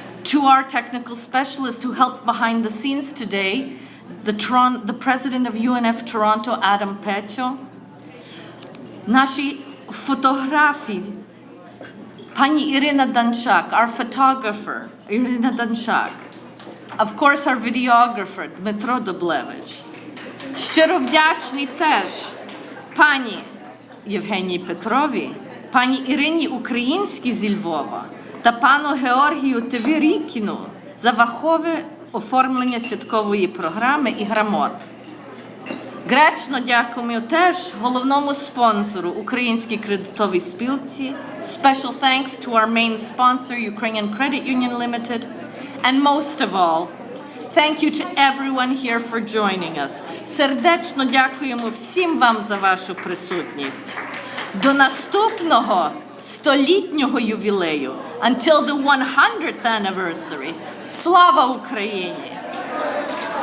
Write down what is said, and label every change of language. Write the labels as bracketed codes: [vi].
[en] To our technical specialist who helped behind the scenes today, the president of UNF Toronto, Adam Pecho, Nashi photography, Pani Irina Danchak, our photographer, Irina Danchak, of course our videographer, Dmitro Dublevich. [uk] Щиро вдячний теж пані Євгенії Петрові, пані Ірині Українській зі Львова та пану Георгію Тевірікіну за фахове оформлення святкової програми і грамот. Гречно дякуємо теж головному спонсору Українській кредитовій спілці. [en] Special thanks to our main sponsor, Ukrainian Credit Union Limited. And most of all, thank you to everyone here for joining us. [uk] Сердечно дякуємо всім вам за вашу присутність. До наступного столітнього ювілею, [en] until the 100th anniversary. [uk] Слава Україні!